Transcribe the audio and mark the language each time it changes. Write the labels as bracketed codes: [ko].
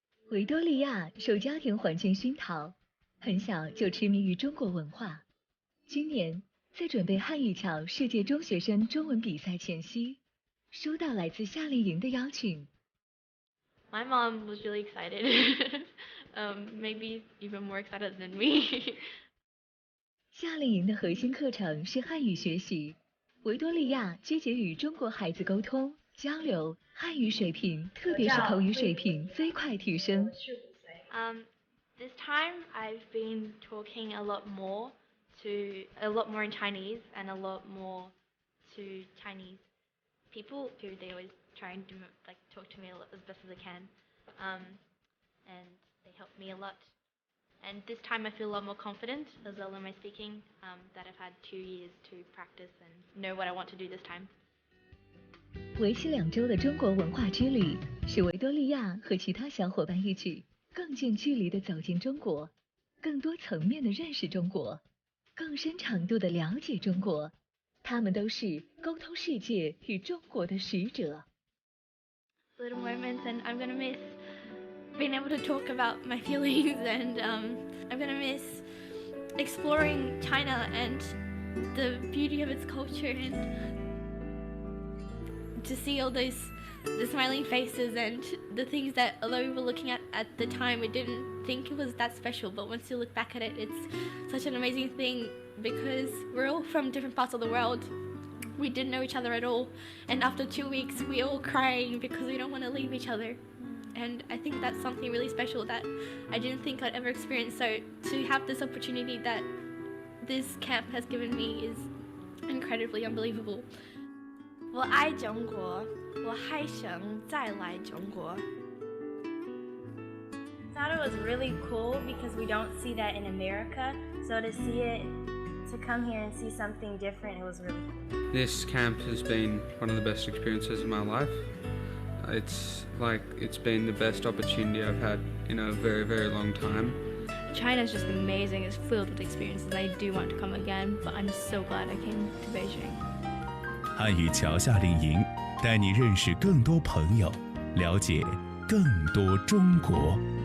[zh] 维多利亚受家庭环境熏陶，很小就痴迷于中国文化。今年在准备汉语桥世界中学生中文比赛前夕，收到来自夏令营的邀请。 [en] My mom was really excited, maybe even more excited than me. [zh] 夏令营的核心课程是汉语学习，维多利亚积极与中国孩子沟通交流，汉语水平，特别是口语水平飞快提升。 [en] This time I've been talking a lot more in Chinese and a lot more to Chinese people who they always try and talk to me as best as I can, and they help me a lot. And this time I feel a lot more confident as well in my speaking, that I've had 2 years to practice and know what I want to do this time. [zh] 为期2周的中国文化之旅，使维多利亚和其他小伙伴一起更近距离地走进中国，更多层面地认识中国，更深长度地了解中国。他们都是沟通世界与中国的使者。 [en] Little moments, and I'm gonna miss being able to talk about my feelings, and I'm gonna miss exploring China and the beauty of its culture, and to see all the smiling faces and the things that, although we were looking at the time, we didn't think it was that special, but once you look back at it, it's such an amazing thing because we're all from different parts of the world. We didn't know each other at all, and after 2 weeks we're all crying because we don't want to leave each other, and I think that's something really special that I didn't think I'd ever experience. So to have this opportunity that this camp has given me is incredibly unbelievable. [zh] 我爱中国，我还想再来中国。 [en] Thought it was really cool because we don't see that in America, so to see it, to come here and see something different, it was really cool. This camp has been one of the best experiences of my life. It's been the best opportunity I've had in a very, very long time. China's just amazing. It's filled with experiences. I do want to come again, but I'm so glad I came to Beijing. [zh] 汉语桥夏令营带你认识更多朋友，了解更多中国。